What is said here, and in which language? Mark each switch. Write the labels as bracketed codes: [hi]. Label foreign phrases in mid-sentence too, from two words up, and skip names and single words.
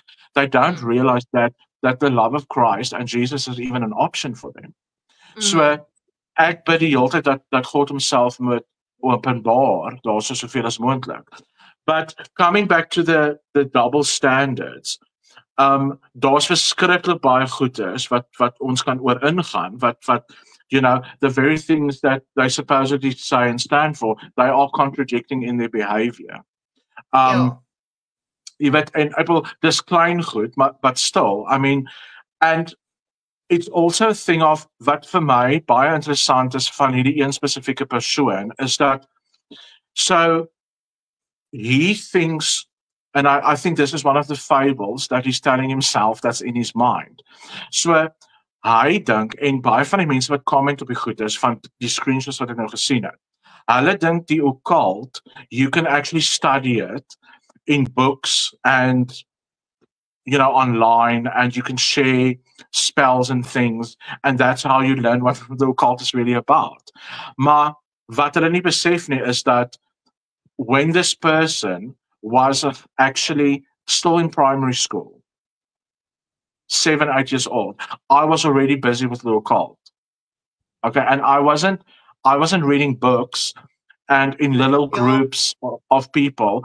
[en] They don't realize that the love of Christ and Jesus is even an option for them. [af] So ek bid die hele tyd dat God homself moet openbaar, daar so soveel as moontlik. [en] But coming back to the double standards, [af] daar's verskriklik baie goedes wat ons kan oor ingaan, wat [en] you know, the very things that they supposedly say and stand for, they are contradicting in their behavior. [af] Jy weet, en dis klein goed, [en] but still, I mean, and it's also a thing of [af] wat vir my baie interessant is van hierdie een spesifieke persoon is dat, [en] so he thinks, and I think this is one of the fables that he's telling himself that's in his mind. [af] So hy dink, en baie van die mense wat comment op die goed is, van die screenshots wat ek nou gesien het, hulle dink die occult, [en] you can actually study it in books and, you know, online, and you can share spells and things, and that's how you learn what the occult is really about. [af] Maar wat hulle nie besef nie is [en] that when this person was actually still in primary school, 7, 8 years old, I was already busy with the occult. Okay, and I wasn't reading books and in little groups of people.